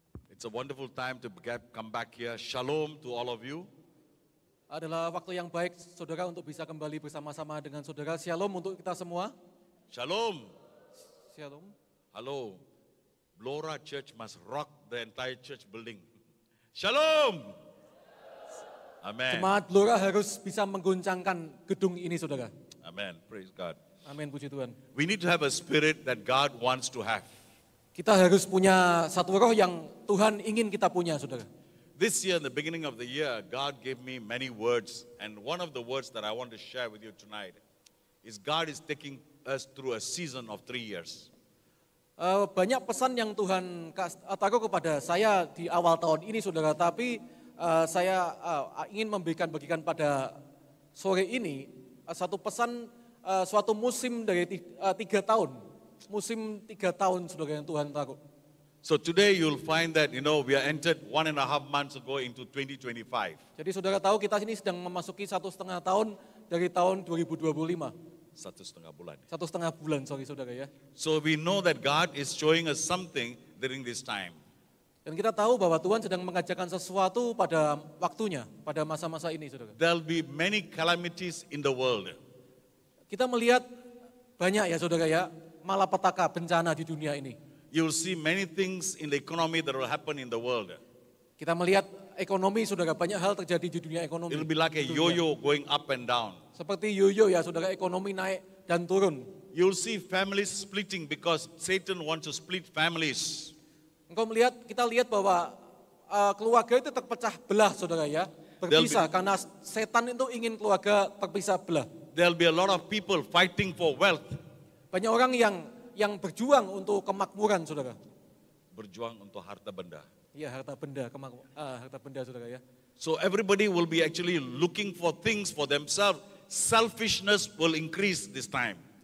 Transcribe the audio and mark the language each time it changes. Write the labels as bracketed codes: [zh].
[en] It's a wonderful time to come back here. Shalom to all of you. [id] Adalah waktu yang baik, saudara, untuk bisa kembali bersama-sama dengan saudara. Shalom untuk kita semua. Shalom. Shalom. [en] Hello. Blora Church must rock the entire church building. Shalom. Amen. [id] Jemaat Blora harus bisa mengguncangkan gedung ini, saudara. [en] Amen. Praise God. [id] Amin, puji Tuhan. [en] We need to have a spirit that God wants to have. [id] Kita harus punya satu roh yang Tuhan ingin kita punya, saudara. [en] This year, in the beginning of the year, God gave me many words, and one of the words that I want to share with you tonight is God is taking us through a season of 3 years. [id] Banyak pesan yang Tuhan taruh kepada saya di awal tahun ini, saudara. Tapi saya ingin bagikan pada sore ini satu pesan suatu musim dari 3 tahun. Musim 3 tahun, saudara, yang Tuhan taruh. [en] So today you'll find that, we are entered 1.5 months ago into 2025. [id] Jadi saudara tahu kita ini sedang memasuki 1,5 tahun dari tahun 2025. 1,5 bulan. 1,5 bulan, saudara ya. [en] So we know that God is showing us something during this time. [id] Dan kita tahu bahwa Tuhan sedang mengajarkan sesuatu pada waktunya, pada masa-masa ini, saudara. [en] There'll be many calamities in the world. [id] Kita melihat banyak ya, saudara ya, malapetaka, bencana di dunia ini. [en] You'll see many things in the economy that will happen in the world. [id] Kita melihat ekonomi, saudara, banyak hal terjadi di dunia ekonomi. [en] It'll be like a yo-yo going up and down. [id] Seperti yoyo ya, saudara, ekonomi naik dan turun. [en] You'll see families splitting because Satan wants to split families. [id] Kita lihat bahwa keluarga itu terpecah belah, saudara ya, berpisah karena setan itu ingin keluarga terpisah belah. [en] There'll be a lot of people fighting for wealth. [id] Banyak orang yang berjuang untuk kemakmuran, saudara. Berjuang untuk harta benda. Iya, harta benda, saudara ya. [en] So everybody will be actually looking for things for themselves. Selfishness will increase this time.